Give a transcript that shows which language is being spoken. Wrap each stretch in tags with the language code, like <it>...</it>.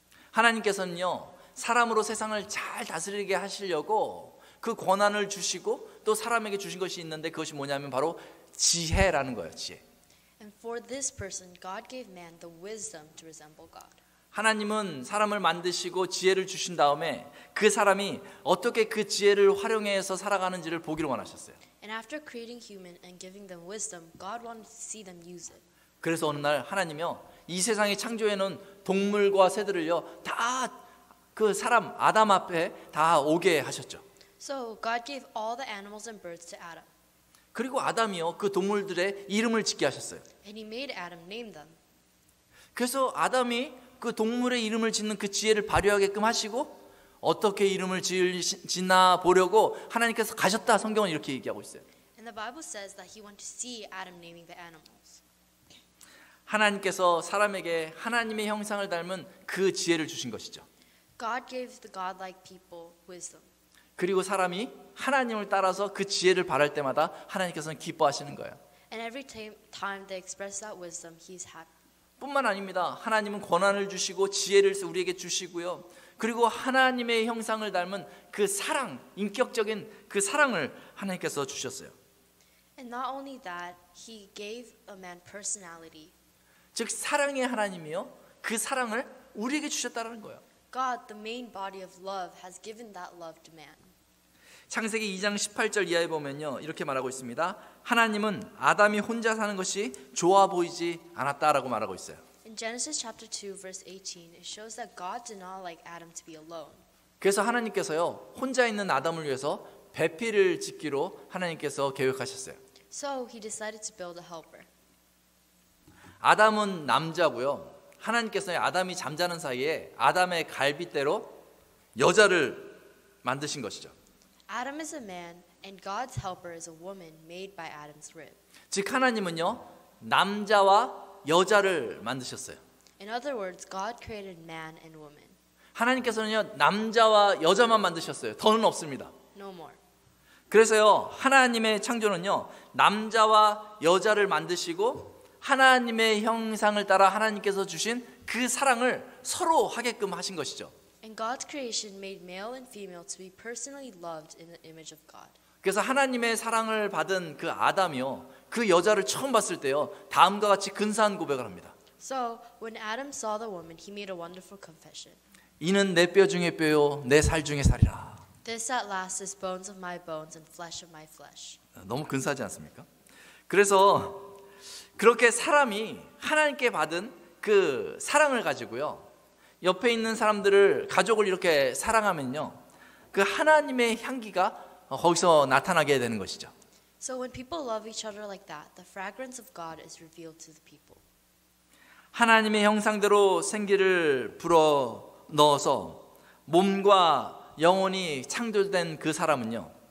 <ko>하나님께서는요, 사람으로 세상을 잘 다스리게 하시려고 그 권한을 주시고 또 사람에게 주신 것이 있는데, 그것이 뭐냐면 바로 지혜라는 거예요. 지혜.</ko> <en>And for this person, God gave man the wisdom to resemble God.</en> <ko>하나님은 사람을 만드시고 지혜를 주신 다음에 그 사람이 어떻게 그 지혜를 활용해서 살아가는지를 보기를 원하셨어요.</ko> <en>And after creating human and giving them wisdom, God wanted to see them use it.</en> <ko>그래서 어느 날 하나님이요, 이 세상에 창조해 놓은 동물과 새들을요, 다 그 사람 아담 앞에 다 오게 하셨죠.</ko> <en>So God gave all the animals and birds to Adam.</en> <ko>그리고 아담이요, 그 동물들의 이름을 짓게 하셨어요.</ko> <en>And He made Adam name them.</en> <ko>그래서 아담이 그 동물의 이름을 짓는 그 지혜를 발휘하게끔 하시고, 어떻게 이름을 짓나 보려고 하나님께서 가셨다, 성경은 이렇게 얘기하고 있어요.</ko> <en>And the Bible says that He went to see Adam naming the animals.</en> <ko>하나님께서 사람에게 하나님의 형상을 닮은 그 지혜를 주신 것이죠.</ko> <en>God gave the godlike people wisdom.</en> <ko>그리고 사람이 하나님을 따라서 그 지혜를 바랄 때마다 하나님께서는 기뻐하시는 거예요.</ko> <en>And every time they express that wisdom, He's happy.</en> <ko>뿐만 아닙니다. 하나님은 권한을 주시고 지혜를 우리에게 주시고요, 그리고 하나님의 형상을 닮은 그 사랑, 인격적인 그 사랑을 하나님께서 주셨어요.</ko> <en>And not only that, He gave a man personality.</en> <ko>즉 사랑의 하나님이요, 그 사랑을 우리에게 주셨다는 거예요.</ko> <en>God, the main body of love, has given that love to man.</en> <ko>창세기 2장 18절 이하에 보면요, 이렇게 말하고 있습니다. 하나님은 아담이 혼자 사는 것이 좋아 보이지 않았다라고 말하고 있어요.</ko> <en>In Genesis chapter 2 verse 18, it shows that God did not like Adam to be alone.</en> <ko>그래서 하나님께서요, 혼자 있는 아담을 위해서 배필을 짓기로 하나님께서 계획하셨어요.</ko> <en>So He decided to build a helper.</en> <ko>아담은 남자고요, 하나님께서 아담이 잠자는 사이에 아담의 갈빗대로 여자를 만드신 것이죠.</ko> <en>Adam is a man, and God's helper is a woman made by Adam's rib.</en> <ko>즉 하나님은요, 남자와 여자를 만드셨어요.</ko> <en>In other words, God created man and woman.</en> <ko>하나님께서는요, 남자와 여자만 만드셨어요. 더는 없습니다.</ko> <en>No more.</en> <ko>그래서요, 하나님의 창조는요, 남자와 여자를 만드시고 하나님의 형상을 따라 하나님께서 주신 그 사랑을 서로 하게끔 하신 것이죠.</ko> <en>And God's creation made male and female to be personally loved in the image of God.</en> <ko>그래서 하나님의 사랑을 받은 그 아담이요, 그 여자를 처음 봤을 때요, 다음과 같이 근사한 고백을 합니다.</ko> <en>So, when Adam saw the woman, he made a wonderful confession.</en> <ko>이는 내 뼈 중에 뼈요, 내 살 중에 살이라.</ko> <en>This at last is bones of my bones and flesh of my flesh.</en> <ko>너무 근사하지 않습니까? 그래서 그렇게 사람이 하나님께 받은 그 사랑을 가지고요, 옆에 있는 사람들을, 가족을 이렇게 사랑하면요, 그 하나님의 향기가 거기서 나타나게 되는 것이죠.</ko> <en>So when people love each other like that, the fragrance of God is revealed to the people.</en> <ko>하나님의 형상대로 생기를 불어 넣어서 몸과 영혼이 창조된 그 사람은요,</ko>